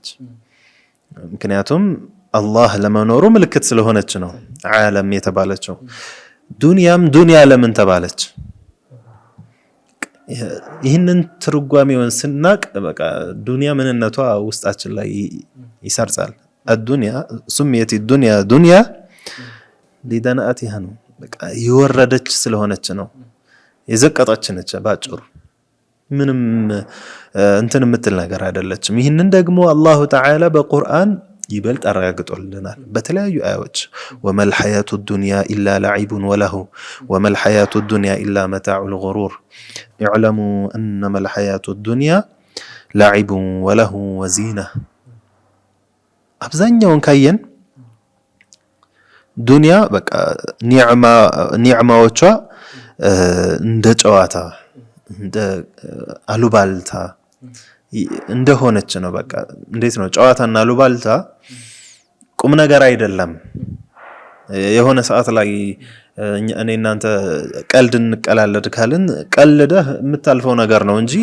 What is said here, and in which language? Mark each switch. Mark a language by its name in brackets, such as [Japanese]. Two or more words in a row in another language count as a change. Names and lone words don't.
[Amharic] ምክንያቱም አላህ ለመኖሩ ምልክት ስለሆነች ነው ዓለም የተባለችው። ዱንያም ዱንያ ለምን ተባለች? ይህንን ትርጓሜውን ስናቅ በቃ ዱንያ ምንነቷ ውስጣችን ላይ ይሰርጻል። [Arabic] الدنيا سميت الدنيا دنيا لدناءتها [Amharic] ነው። በቃ የወረደች ስለሆነች ነው የዘቀጠች ነች። ባጭሩ ምንም እንትን የምትል ነገር አይደለችም። ይህንን ደግሞ [Arabic] الله تعالى [Amharic] በቁርአን ይበልጥ አረጋግጦልናል በተለያዩ አያዎች [Arabic] وما الحياة الدنيا إلا لعب وله وما الحياة الدنيا إلا متاع الغرور اعلموا أنما الحياة الدنيا لعب وله وزينة [Amharic] አብዛኛውን ካየን ዱንያ በቃ ኒዕማዎቿ እንደ ጨዋታ እንደ አሉባልታ እንደሆነች ነው። በቃ እንዴት ነው ጨዋታና አሉባልታ ቁም ነገር አይደለም። የሆነ ሰዓት ላይ እኔ እናንተ ቀልድ እንቀላለድ ካልን ቀልደህ የምታልፈው ነገር ነው እንጂ